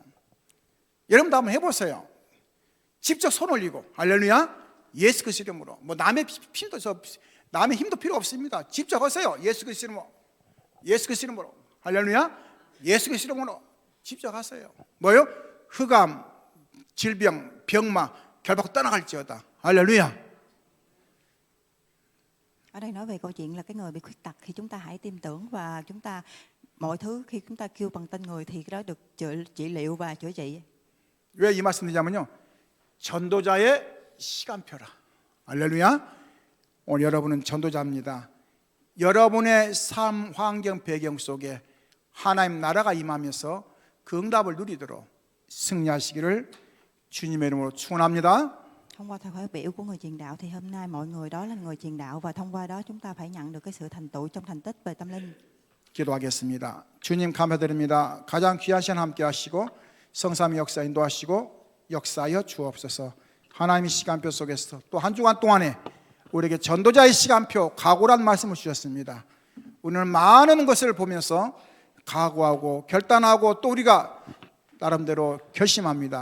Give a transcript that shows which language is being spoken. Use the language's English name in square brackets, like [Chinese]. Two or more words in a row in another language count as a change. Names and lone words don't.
[Korean] 여러분도 한번 해보세요. 직접 손 올리고, 할렐루야, 예수 그리스도 이름으로. 뭐 남의 힘도 필요 없습니다. 직접 하세요. 예수 그리스도 이름으로. 예수 그리스도 이름으로. 할렐루야, 예수 그리스도 이름으로 직접 하세요. 뭐요? 흑암, 질병, 병마 결박 떠나갈지어다. 할렐루야. [Vietnamese] Ở đây nói về câu chuyện là cái người bị khuyết tật, khi chúng ta hãy tin tưởng và chúng ta mọi thứ khi chúng ta kêu bằng tên người thì cái đó được trị liệu và chữa trị. [Korean] 왜 이 말씀 드리냐면요, 전도자의 시간표라. 할렐루야. 오늘 여러분은 전도자입니다. 여러분의 삶 환경 배경 속에 하나님 나라가 임하면서 그 응답을 누리도록 승리하시기를 주님의 이름으로 축원합니다. [Vietnamese] Thông qua thời khóa biểu của người truyền đạo thì hôm nay mọi người đó là người truyền đạo, và thông qua đó chúng ta phải nhận được cái sự thành tựu trong thành tích về tâm linh. [Korean] 기도하겠습니다. 주님 감사드립니다. 가장 귀한 시간 함께 하시고 성삼위 역사 인도하시고 역사하여 주옵소서. 하나님의 시간표 속에서 또 한 주간 동안에 우리에게 전도자의 시간표, 각오란 말씀을 주셨습니다. 우리는 많은 것을 보면서 각오하고 결단하고 또 우리가 나름대로 결심합니다.